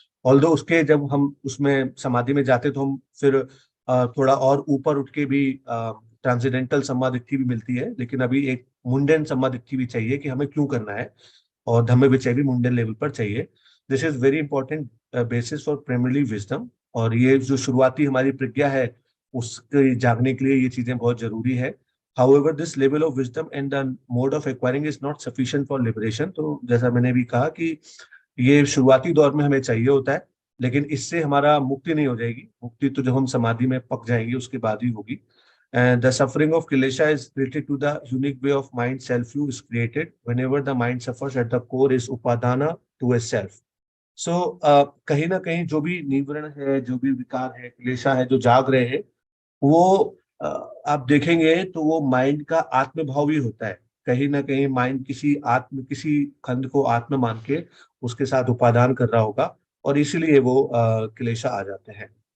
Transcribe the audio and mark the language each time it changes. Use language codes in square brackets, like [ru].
[hi] Although उसके जब हम उसमें समाधि में जाते तो हम फिर थोड़ा और ऊपर उठ के भी ट्रांसेंडेंटल सम्मादिट्ठी भी मिलती है, लेकिन अभी एक मुंडेन सम्मादिट्ठी भी चाहिए कि हमें क्यों करना है, और धम्म विचय भी मुंडेन लेवल पर चाहिए. [en] This is very important basis for primary wisdom. [hi] और ये जो शुरुआती हमारी प्रज्ञा है उसके जागने के लिए ये चीजें बहुत जरूरी है. [en] However, this level of wisdom and the mode of acquiring is not sufficient for liberation. [hi] तो जैसा मैंने भी कहा कि ये शुरुआती दौर में हमें चाहिए होता है, लेकिन इससे हमारा मुक्ति नहीं हो जाएगी. मुक्ति तो जब हम समाधि में पक जाएंगे उसके बाद ही होगी. [en] And the suffering of kilesha is related to the unique way of mind self-view is created. Whenever the mind suffers, at the core is upadana to a self. [hi] So कहीं ना कहीं जो भी निवरण है, जो भी विकार है, क्लेशा है, जो जाग रहे हैं, वो आप देखेंगे तो वो माइंड का आत्म भाव भी होता है. कहीं ना कहीं माइंड किसी खंड को आत्म मान के उसके साथ उपादान कर रहा होगा, और इसीलिए वो क्लेशा आ जाते हैं.